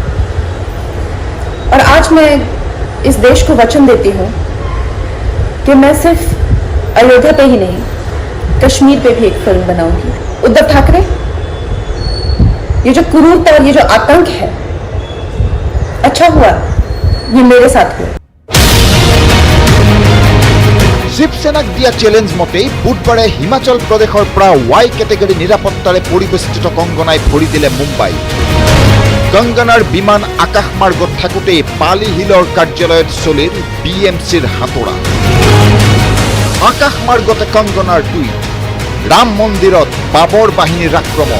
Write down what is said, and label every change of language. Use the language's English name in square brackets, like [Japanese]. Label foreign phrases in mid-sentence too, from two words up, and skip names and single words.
[Hindi] और आज मैं इस देश को वचन देती हूँ कि मैं सिर्फ अयोध्या पे ही नहीं कश्मीर पे भी एक फिल्म बनाऊंगी उद्धव ठाकरे ये जो क्रूरता और ये जो आतंक है अच्छा हुआ ये मेरे साथ हुआ [Assamese] শিৱসেনাক দিয়া চ্যালেঞ্জ মতেই বুধবাৰে হিমাচল প্ৰদেশৰ পৰা [English] Y category [Assamese] নিৰাপত্তাৰে পৰিবেষ্টিত কংগনাই ভৰি দিলে মুম্বাই। কংগনাৰ বিমান আকাশমাৰ্গত থাকোঁতেই পালি হিলৰ কাৰ্যালয়ত চলিল BMCৰ হাতোৰা। আকাশমাৰ্গতে কংগনাৰ টুইট, ৰাম মন্দিৰত বাবৰ বাহিনীৰ আক্ৰমণ।